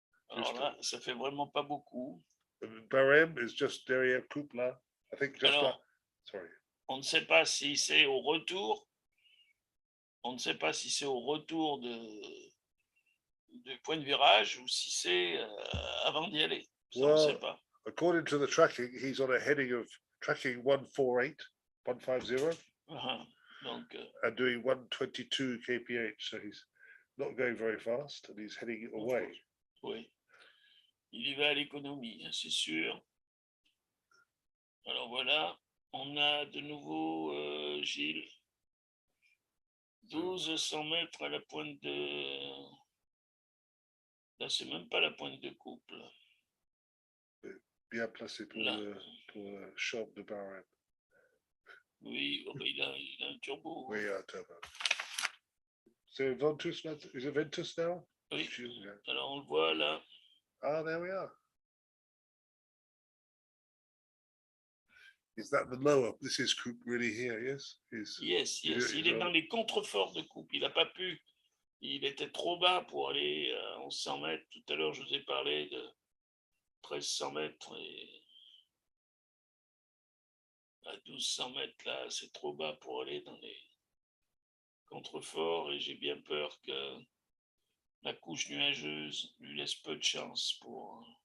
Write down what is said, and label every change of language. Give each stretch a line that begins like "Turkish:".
French: Alors là, ça fait vraiment pas beaucoup.
English: Barème is just
French: derrière
English: Coupe là. I think just
French: Alors, là.
English: Sorry.
French: On ne sait pas si c'est au retour. On ne sait pas si c'est au retour du point de virage ou si c'est avant d'y aller. Ça, on ne sait pas.
English: According to the tracking, he's on a heading of tracking 148, 150,
French: Donc,
English: and doing 122 kph. So he's not going very fast and he's heading away.
French: Oui. Il y va à l'économie, c'est sûr. Alors voilà, on a de nouveau Gilles. 1200 mètres à la pointe de... Là, c'est même pas la pointe de couple. Bien placé pour le shop de Barème. Oui, il a un turbo. Oui, un turbo.
English: So Ventus, is it Ventus now?
French: Oui,
English: Yeah.
French: alors on le voit là.
English: Ah, there we are. Is that the lower? This is Coupe really here, yes? Yes.
French: Il est dans les contreforts de coupe. Il n'a pas pu. Il était trop bas pour aller à 1100 mètres. Tout à l'heure, je vous ai parlé de 1300 mètres et à 1200 mètres là, c'est trop bas pour aller dans les contreforts et j'ai bien peur que la couche nuageuse lui laisse peu de chance pour...